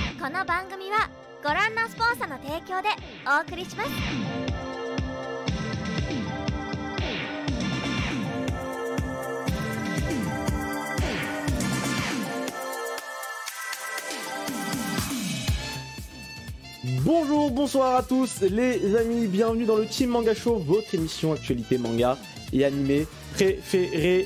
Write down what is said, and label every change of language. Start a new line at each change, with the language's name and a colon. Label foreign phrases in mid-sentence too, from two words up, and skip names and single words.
Japanese: の番組はご覧のスポンサーの提供でお送りします。
French: Bonjour, bonsoir à tous les amis, bienvenue dans le Team Manga Show, votre émission actualité manga et animé préférée.